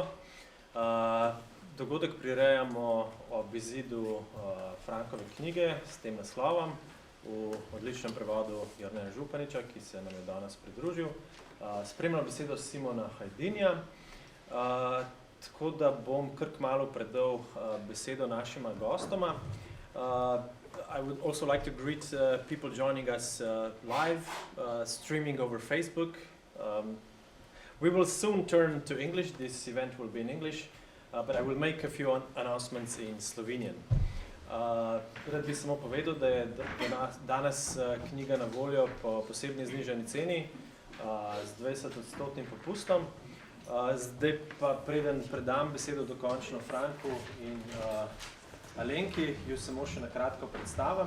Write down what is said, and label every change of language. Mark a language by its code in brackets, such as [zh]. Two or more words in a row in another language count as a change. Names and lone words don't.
[sl] Dogodek prirejamo ob izidu Frankove knjige s tem naslovom v odličnem prevodu Alenka Zupančiča, ki se nam je danes pridružil. Spremljam besedo Simona Hajdinja, tako da bom kar kmalu predal besedo našima gostoma. [en] I would also like to greet people joining us live, streaming over Facebook. We will soon turn to English. This event will be in English, but I will make a few announcements in Slovenian. [sl] Rad bi samo povedal, da je danes knjiga na voljo po posebni znižani ceni z 20% popustom. Zdaj pa preden predam besedo dokončno Franku in Alenki, jo samo še nakratko predstavim.